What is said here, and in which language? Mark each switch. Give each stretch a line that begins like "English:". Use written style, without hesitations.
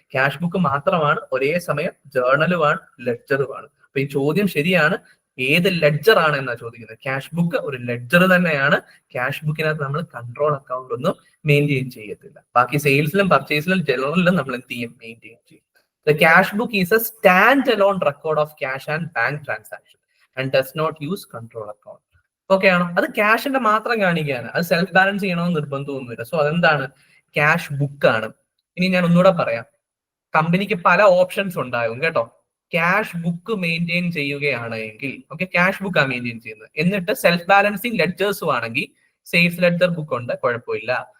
Malayalam: Cash book മാത്രമാണ് ഒരേ സമയം ജേർണലുമാണ് ലെഡ്ജറുമാണ്. അപ്പൊ ഈ ചോദ്യം ശരിയാണ്. ഏത് ലെഡ്ജർ ആണ് എന്നാ ചോദിക്കുന്നത്? ക്യാഷ് ബുക്ക് ഒരു ലെഡ്ജർ തന്നെയാണ്. ക്യാഷ് ബുക്കിനകത്ത് നമ്മൾ കൺട്രോൾ അക്കൗണ്ട് ഒന്നും മെയിൻറ്റെയിൻ ചെയ്യത്തില്ല. ബാക്കി സെയിൽസിലും പർച്ചേസിലും ജനറലിലും നമ്മൾ എന്ത് ചെയ്യും? മെയിൻറ്റെയിൻ ചെയ്യും.
English: The cash book is a standalone record of cash and bank transaction and does not use control account.
Malayalam: Okay ആണോ? അത് ക്യാഷിന്റെ മാത്രം കാണിക്കുകയാണ്, അത് സെൽഫ് ബാലൻസ് ചെയ്യണമെന്ന് നിർബന്ധമൊന്നുമില്ല. സോ അതെന്താണ്? ക്യാഷ് ബുക്ക് ആണ്. ഇനി ഞാൻ ഒന്നുകൂടെ പറയാം, കമ്പനിക്ക് പല ഓപ്ഷൻസ് ഉണ്ടാകും കേട്ടോ. ക്യാഷ് ബുക്ക് മെയിൻറ്റെയിൻ ചെയ്യുകയാണ് എങ്കിൽ, ഓക്കെ, ക്യാഷ് ബുക്കാണ് മെയിൻറ്റെയിൻ ചെയ്യുന്നത്. എന്നിട്ട് സെൽഫ് ബാലൻസിങ് ലെഡ്ജേഴ്സും ആണെങ്കിൽ സെയിൽസ് ലെഡ്ജർ ബുക്ക് ഉണ്ട്, കുഴപ്പമില്ല.